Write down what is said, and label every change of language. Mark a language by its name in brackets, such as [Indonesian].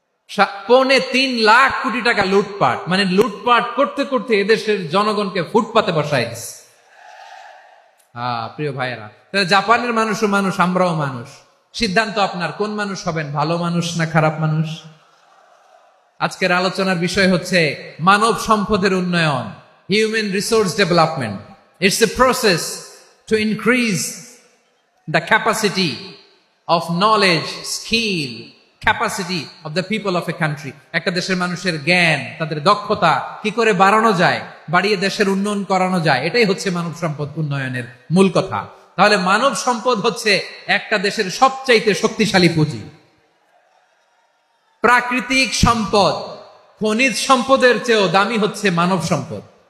[Bangla] 3.25 লাখ কোটি টাকা লুটপাট, মানে লুটপাট করতে করতে এদেশের জনগণকে ফুটপাতে বসায় দিচ্ছে। প্রিয় ভাইয়েরা, জাপানের মানুষও মানুষ, আমরাও মানুষ। সিদ্ধান্ত আপনার, কোন মানুষ হবেন, ভালো মানুষ না খারাপ মানুষ? আজকের আলোচনার বিষয় হচ্ছে মানব সম্পদের উন্নয়ন। [English] human resource development. It's a process to increase the capacity of knowledge, skill, capacity of the people of a country. [Bangla] একটা দেশের মানুষের জ্ঞান, তাদের দক্ষতা কি করে বাড়ানো যায়, বাড়িয়ে দেশের উন্নয়ন করানো যায়, এটাই হচ্ছে মানব সম্পদ উন্নয়নের মূল কথা। তাহলে মানব সম্পদ হচ্ছে একটা দেশের সবচাইতে শক্তিশালী পুঁজি। প্রাকৃতিক সম্পদ, খনিজ সম্পদের চেয়েও দামি হচ্ছে মানব সম্পদ।